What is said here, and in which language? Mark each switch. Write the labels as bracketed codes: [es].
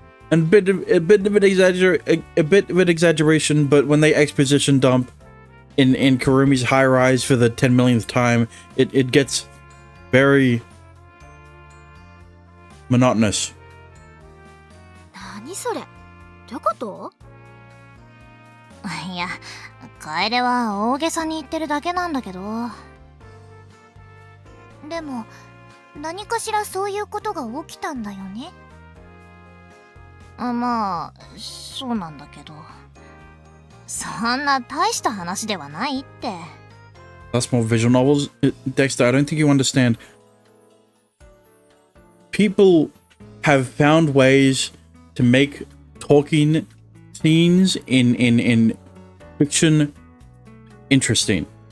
[en] And a bit of an exaggeration, but when they exposition dump in Kurumi's high rise for the 10 millionth time, it gets very monotonous. [ja] 何それ？どういうこと？いや、楓は大げさに言ってるだけなんだけど。でも、何かしらそういうことが起きたんだよね。まあ、そうなんだけど。そんな大した話ではないって。 [en] That's more visual novels. Dexter, I don't think you understand. People have found ways to make talking scenes in fiction interesting.